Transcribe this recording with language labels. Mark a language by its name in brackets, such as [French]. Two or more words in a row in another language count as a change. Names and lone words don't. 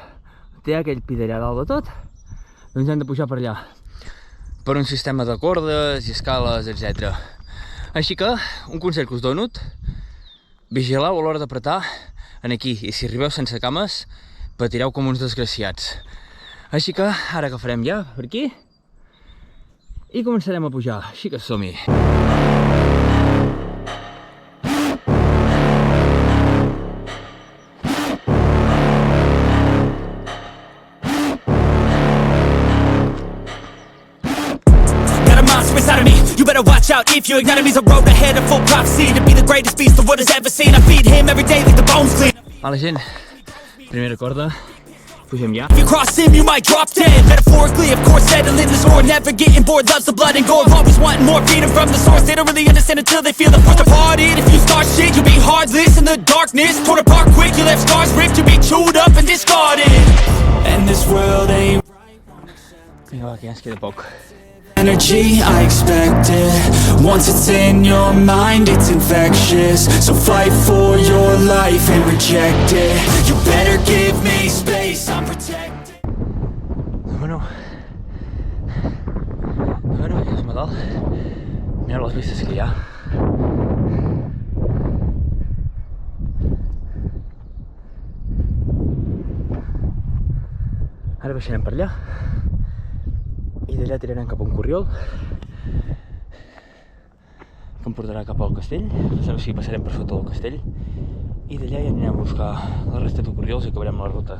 [Catalan] Té aquell pi d'allà dalt de tot, doncs hem de pujar per allà, per un sistema de cordes i escales, etc. Així que, un consell que us dono, vigileu a l'hora d'apretar en aquí, i si arribeu sense cames, patireu com uns desgraciats. Així que ara agafarem ja per aquí i començarem a pujar, així que som-hi. [English] Got a monster inside of me, you better watch out if you ignite me. A road ahead of full prophecy to be the greatest beast the world has ever seen. I feed him every day like the bones clean. [Catalan] Vale gent, primera corda, pugem ja. [English] If you cross him, you might drop dead. Metaphorically, of course, settling the score. Never getting bored, loves the blood and gore. Always wanting more freedom from the source. They don't really understand until they feel the force departed. If you start shit, you'll be heartless in the darkness. Torn apart quick, you left scars ripped. You'll be chewed up and discarded. And this world ain't [Catalan] Vinga va, que ja ens queda poc. [English] energy I expected. Once it's in your mind, it's infectious. So fight for your life and reject it. You better give me space, I'm protected. [Catalan] Bueno, ja som a dalt. Mireu les vistes que hi ha. Ara baixarem per allà i d'allà tirarem cap a un corriol que em portarà cap al castell, o sigui, passarem per sota del castell i d'allà ja anirem a buscar la resta de corriols i acabarem la ruta.